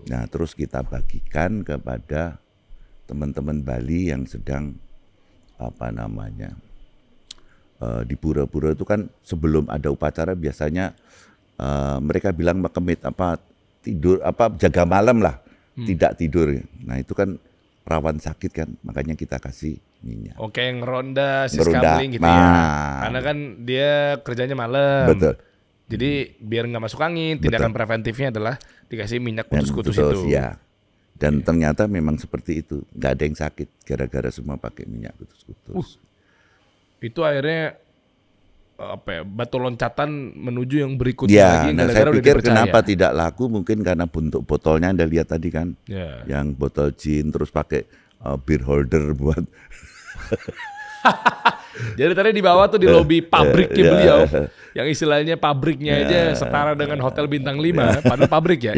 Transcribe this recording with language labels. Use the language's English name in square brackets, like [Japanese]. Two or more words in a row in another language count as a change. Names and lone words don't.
[Indonesian] Nah, terus kita bagikan kepada teman-teman Bali yang sedang apa namanya di pura-pura itu kan sebelum ada upacara biasanya mereka bilang makemit apa tidur apa jaga malam lah, tidak tidur. Nah, itu kan rawan sakit kan, makanya kita kasih minyak. Oke, yang ronda siskambling gitu ya. Karena kan dia kerjanya malam. Betul. Jadi biar nggak masuk angin, tindakan preventifnya adalah dikasih minyak kutus-kutus itu. Ya. Dan ternyata memang seperti itu, nggak ada yang sakit gara-gara semua pakai minyak kutus-kutus. Itu akhirnya apa ya, batu loncatan menuju yang berikutnya lagi. Nah saya pikir kenapa tidak laku, mungkin karena bentuk botolnya Anda lihat tadi kan, yang botol gin terus pakai [English] beer holder [Indonesian] buat. Jadi tadi di bawah tuh di lobi pabriknya beliau, yang istilahnya pabriknya aja setara dengan hotel bintang 5, padahal pabrik ya.